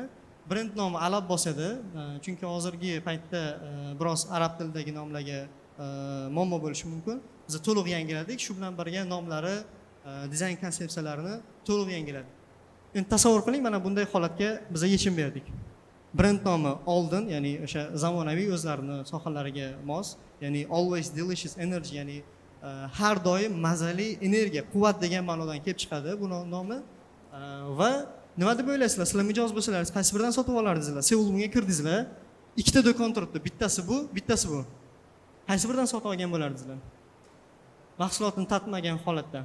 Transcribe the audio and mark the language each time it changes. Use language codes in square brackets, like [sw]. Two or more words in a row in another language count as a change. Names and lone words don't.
[uz] Brend nomi Alab bosadi, chunki hozirgi paytda biroz arab tilidagi nomlarga muammo bo'lishi mumkin. Biz to'liq yangiladik. Shu bilan birga nomlari, dizayn konsepsiyalarini to'liq yangiladik. Endi tasavvur qiling, mana bunday holatga biz yechim berdik. Brend nomi oldin, ya'ni o'sha zamonaviy o'zlarini sohalariga mos, ya'ni [en] always delicious energy, [uz] ya'ni har doim mazali energiya, quvvat degan ma'nodan kelib chiqadi bu nomi. Va nima deb o'ylaysizlar? Sizlar mijoz bo'lsalaringiz qaysi biridan sotib olardingizlar? Seulga kirdingizlar, ikkita do'kon turibdi, bittasi bu, bittasi bu. Qaysi biridan sotib olgan bo'lardingizlar? Mahsulotni tatmagan holatda.